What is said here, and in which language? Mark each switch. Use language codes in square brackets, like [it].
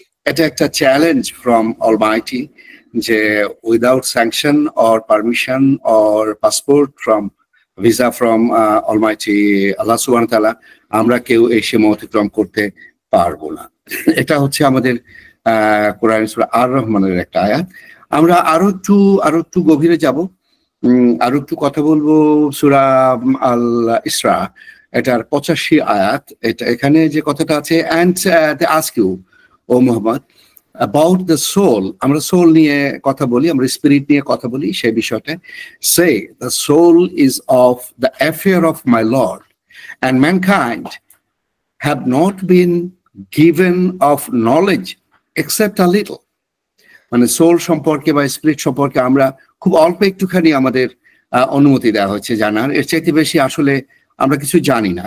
[bn] এটা একটা [en] challenge from almighty, [bn] যে [en] without sanction or permission or passport from visa from almighty [bn] আল্লাহ [ar] সুবহানাহু ওয়া তাআলা, [bn] আমরা কেউ এই সীমা অতিক্রম করতে পারবো না। এটা হচ্ছে আমাদের কোরআন সূরা আর রহমানের একটা আয়াত। আমরা আরো একটু গভীরে যাব, আরো একটু কথা বলবো সূরা আল ইসরা, এটার 85 আয়াত। এখানে যে কথাটা আছে, [en] and they ask you O Muhammad about the soul, [bn] আমরা সোল নিয়ে কথা বলি, আমরা স্পিরিট নিয়ে কথা বলি, সেই বিষয়টা [en] say the soul is of the affair of my Lord and mankind have not been given of knowledge except a little। [bn] মানে সোল সম্পর্কে বা স্পিরিট সম্পর্কে আমরা খুব অল্প একটুখানি আমাদের অনুমতি দেওয়া হচ্ছে জানার, এর চাইতে বেশি আসলে আমরা কিছু জানি না।